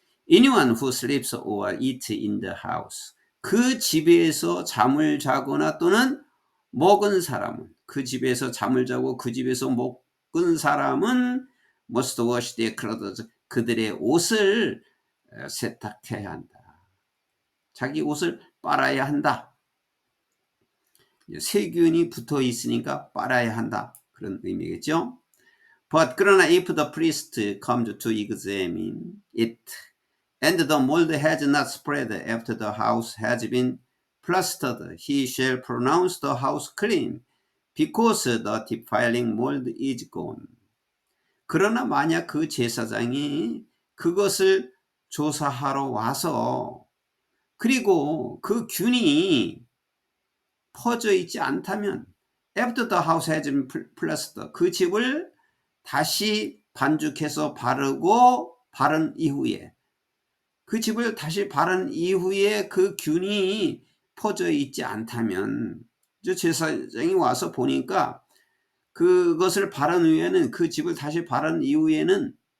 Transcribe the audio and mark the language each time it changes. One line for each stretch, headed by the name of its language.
English: Anyone who sleeps or eats in the house,
Korean: 그 집에서 잠을 자거나 또는 먹은 사람은, 그 집에서 잠을 자고 그 집에서 먹은 사람은
English: must wash their clothes,
Korean: 그들의 옷을 세탁해야 한다. 자기 옷을 빨아야 한다. 세균이 붙어 있으니까 빨아야 한다, 그런 의미겠죠.
English: But
Korean: 그러나
English: if the priest comes to examine it and the mold has not spread after the house has been plastered, he shall pronounce the house clean, because the defiling mold is gone.
Korean: 그러나 만약 그 제사장이 그것을 조사하러 와서 그리고 그 균이 퍼져 있지 않다면
English: after the house has been plastered,
Korean: 그 집을 다시 반죽해서 바른 이후에, 그 집을 다시 바른 이후에 그 균이 퍼져 있지 않다면, 제사장이 와서 보니까 그것을 바른 후에는, 그 집을 다시 바른 이후에는